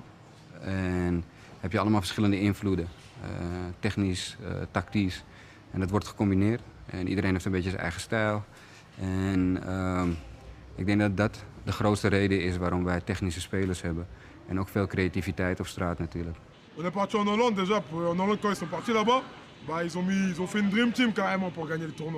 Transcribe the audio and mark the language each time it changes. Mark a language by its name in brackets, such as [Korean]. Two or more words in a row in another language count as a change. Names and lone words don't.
[Dutch] En heb je allemaal verschillende invloeden. Technisch, tactisch. En dat wordt gecombineerd. En iedereen heeft een beetje zijn eigen stijl. En ik denk dat dat de grootste reden is waarom wij technische spelers hebben. En ook veel creativiteit op straat natuurlijk. [French] On est parti en Hollande déjà. En Hollande, quand ils sont partis là-bas, bah, ils ont fait une [English] dream team [French] carrément pour gagner le tournoi.